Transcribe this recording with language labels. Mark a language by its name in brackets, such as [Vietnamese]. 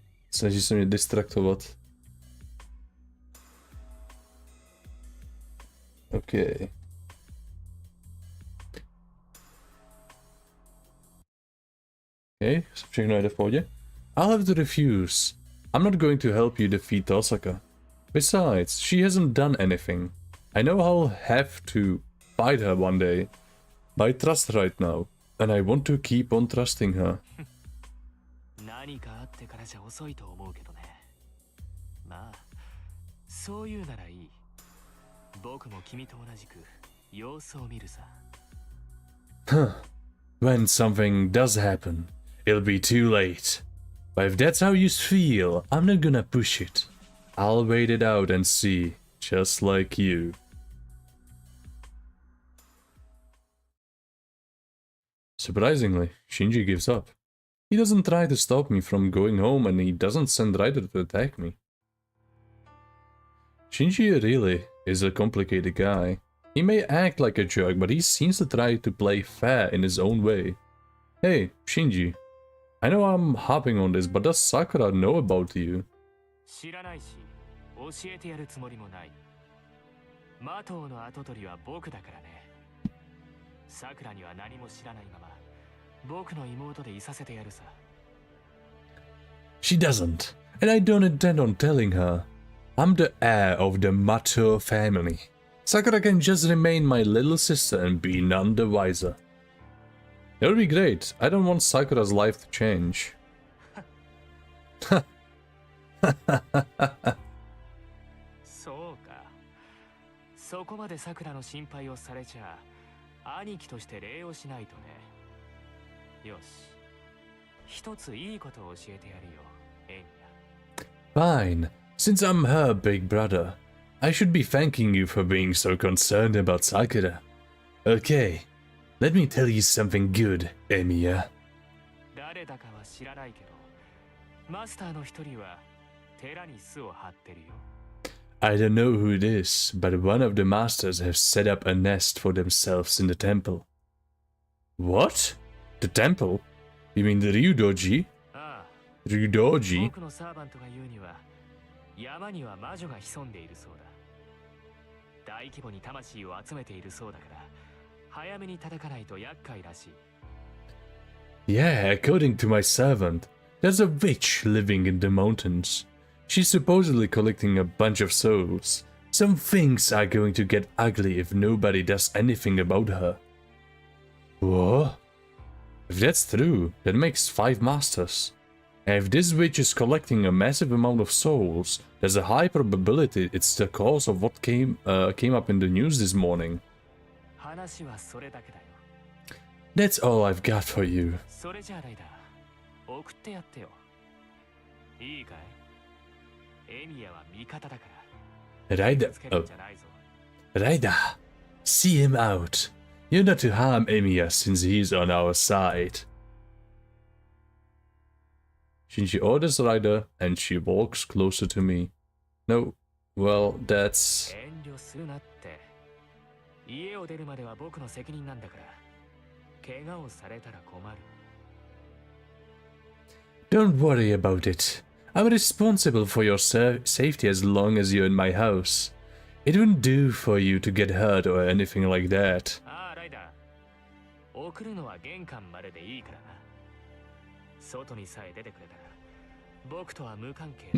[Czech] Snaží se mě distraktovat. [English] Okay. Okay, všechno jde v pohodě. I'll have to refuse. I'm not going to help you defeat Tosaka. Besides, she hasn't done anything. I know I'll have to fight her one day. But I trust right now, and I want to keep on trusting her. [Japanese] 何かあってからじゃ遅いと思うけどね。まあ、そういうならいい。僕も君と同じく様子を見るさ。 Huh. [English] When something does happen, it'll be too late. But if that's how you feel, I'm not gonna push it. I'll wait it out and see, just like you. Surprisingly, Shinji gives up. He doesn't try to stop me from going home and he doesn't send Rider to attack me. Shinji really is a complicated guy. He may act like a jerk, but he seems to try to play fair in his own way. Hey, Shinji. I know I'm hopping on this, but does Sakura know about you? [Japanese] 知らないし、教えてやるつもりもない。マトウの跡取りは僕だからね。さくらには何も知らないまま、僕の妹でいさせてやるさ。 [English] She doesn't, and I don't intend on telling her. I'm the heir of the Mato family. Sakura can just remain my little sister and be none the wiser. That would be great. I don't want Sakura's life to change. [Japanese] そうか。そこまでさくらの心配をされちゃ、兄貴として礼をしないとね。よし。一ついいことを教えてやるよ、エミヤ。 [English] Fine. Since I'm her big brother, I should be thanking you for being so concerned about Sakura. Okay, let me tell you something good, Emiya. [Japanese] 誰だかは知らないけど、マスターの一人は寺に巣を張ってるよ。 [English] I don't know who it is, but one of the masters have set up a nest for themselves in the temple. What? The temple? You mean the Ryudoji? ああ、 Ryudoji? [Japanese] 僕のサーバントが言うには、山には魔女が潜んでいるそうだ。大規模に魂を集めているそうだから、早めに叩かないと厄介らしい。 [English] Yeah, according to my servant, there's a witch living in the mountains. She's supposedly collecting a bunch of souls. Some things are going to get ugly if nobody does anything about her. What? If that's true, that makes 5 masters. And if this witch is collecting a massive amount of souls, there's a high probability it's the cause of what came up in the news this morning. [Japanese] 話はそれだけだよ。 [English] That's all I've got for you. [Japanese] それじゃあライダー、送ってやってよ。いいかい？エミヤは味方だから。 [English] Rider, oh. Rider, see him out. You're not to harm Emiya since he's on our side. Shinji orders Rider and she walks closer to me. No, well, that's... [Japanese] 遠慮するなって。家を出るまでは僕の責任なんだから。怪我をされたら困る。 [English] Don't worry about it. I'm responsible for your safety as long as you're in my house. It wouldn't do for you to get hurt or anything like that. [Japanese] ああ、ライダー。送るのは玄関まででいいからな。外にさえ出てくれたら、僕とは無関係。